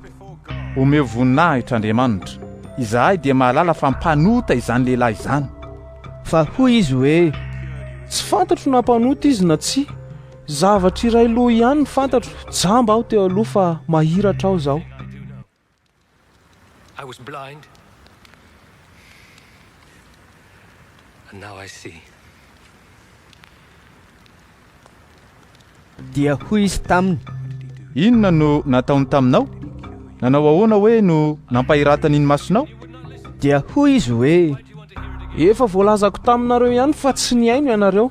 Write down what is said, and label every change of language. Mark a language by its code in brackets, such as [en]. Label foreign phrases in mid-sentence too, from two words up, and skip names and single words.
[mg] omeo voninahitra Andriamanitra, izahay dia mahalala fa mpanota izany lehilahy izany. Fa hoy izy hoe: tsy fantatro na mpanota izy na tsy, zavatra iray loha ihany ny fantatro, jamba aho teo aloha fa mahiratra aho zao. [en] I was blind, and now I see. [mg] Dia hoy izy taminy: inona no nataony taminao? Nanao ahoana hoe no nampahiratany ny masonao? Dia hoy izy hoe: efa voalazako taminareo ihany fa tsy niaino ianareo.